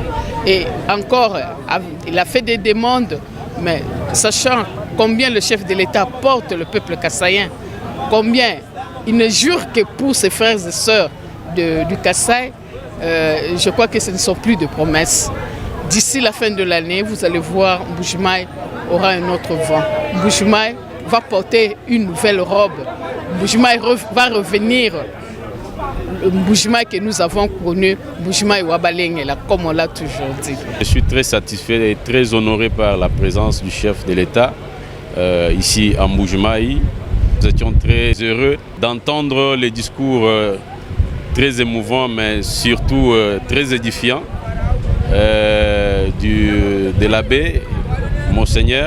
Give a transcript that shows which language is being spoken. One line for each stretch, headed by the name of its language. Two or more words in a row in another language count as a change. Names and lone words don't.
French: Et encore, il a fait des demandes, mais sachant combien le chef de l'État porte le peuple kassaïen, combien il ne jure que pour ses frères et sœurs du Kasaï, je crois que ce ne sont plus de promesses. D'ici la fin de l'année, vous allez voir, Mbuji-Mayi aura un autre vent. Mbuji-Mayi va porter une nouvelle robe. Mbuji-Mayi va revenir. Le Mbuji-Mayi que nous avons connu, Mbuji-Mayi Wabalengela, comme on l'a toujours dit. Je suis très satisfait et très honoré par la présence du chef de l'État ici à Mbuji-Mayi. Nous étions très heureux d'entendre les discours très émouvants, mais surtout très édifiants de l'abbé, Monseigneur.